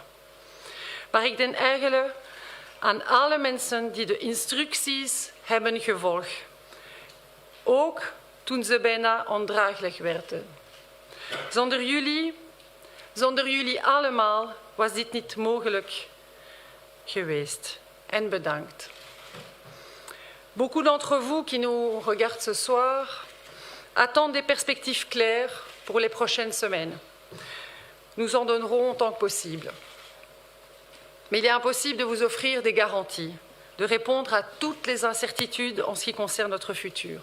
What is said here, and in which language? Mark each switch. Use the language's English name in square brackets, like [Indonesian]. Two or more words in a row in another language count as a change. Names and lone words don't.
[Dutch] Maar ik denk eigenlijk aan alle mensen die de instructies hebben gevolgd, ook toen ze bijna ondraaglijk werden. Zonder jullie allemaal was dit niet mogelijk geweest. En bedankt. [French] Beaucoup d'entre vous qui nous regardent ce soir attendent des perspectives claires pour les prochaines semaines. Nous en donnerons autant que possible. Mais il est impossible de vous offrir des garanties de répondre à toutes les incertitudes en ce qui concerne notre futur.